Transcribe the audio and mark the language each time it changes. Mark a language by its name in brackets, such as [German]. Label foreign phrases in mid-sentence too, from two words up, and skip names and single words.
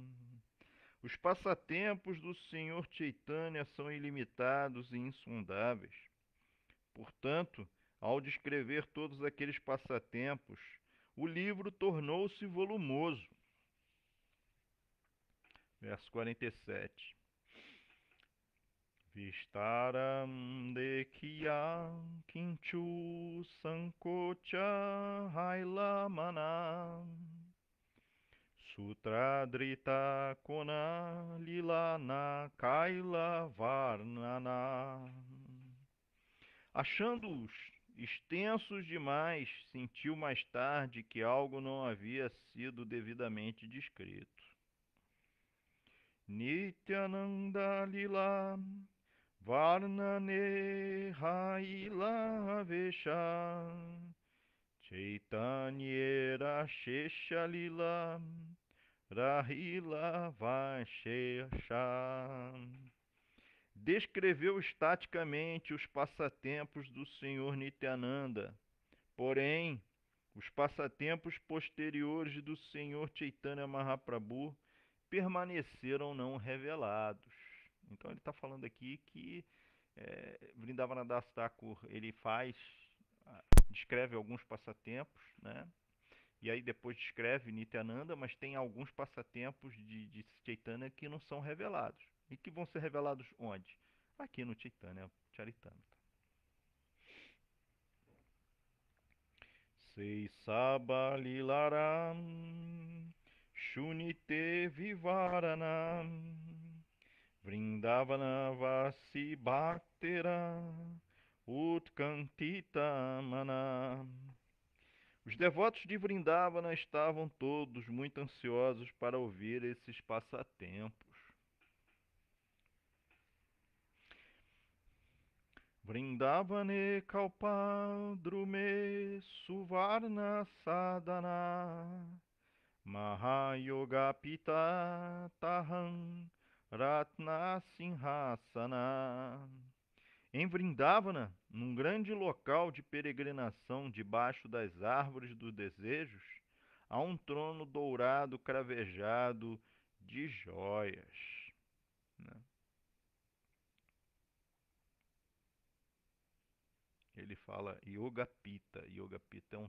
[Portuguese] Os passatempos do Senhor Chaitanya são ilimitados e insondáveis. Portanto, ao descrever todos aqueles passatempos, o livro tornou-se volumoso. Verso 47. [Bangla] বিস্তার দেখিয়া কিছু সংকোচ হৈল মন সূত্রধৃত কোন লীলা না কৈল বর্ণন. [Portuguese] Achando-os extensos demais, sentiu mais tarde que algo não havia sido devidamente descrito. [Bangla] নিত্যানন্দ লীলা বর্ণনে হৈল আবেশ চৈতন্যের শেষ লীলা রহিল অবশেষ. [Portuguese] Descreveu estaticamente os passatempos do Senhor Nityananda, porém, os passatempos posteriores do Senhor Chaitanya Mahaprabhu permaneceram não revelados. Então ele está falando aqui que Vrindavana Das Thakur ele descreve alguns passatempos, né? E aí depois descreve Nityananda, mas tem alguns passatempos de Chaitanya que não são revelados. E que vão ser revelados onde? Aqui no Chaitanya Charitamrita. [Bangla] সেই সব লীলার শুনিতে বিবরণ বৃন্দাবন বাসী ভক্তের উৎকণ্ঠিত মন. [Portuguese] Os devotos de Vrindavana estavam todos muito ansiosos para ouvir esses passatempos. [Bangla] বৃন্দাবনে কল্পদ্রুমে সুবর্ণ সদন মহাযোগ পীঠ তাহাঁ রত্ন সিংহাসন. [Portuguese] Em Vrindavana, num grande local de peregrinação debaixo das árvores dos desejos, há um trono dourado cravejado de joias, né? Ele fala Yoga Pita. Yoga Pita é um...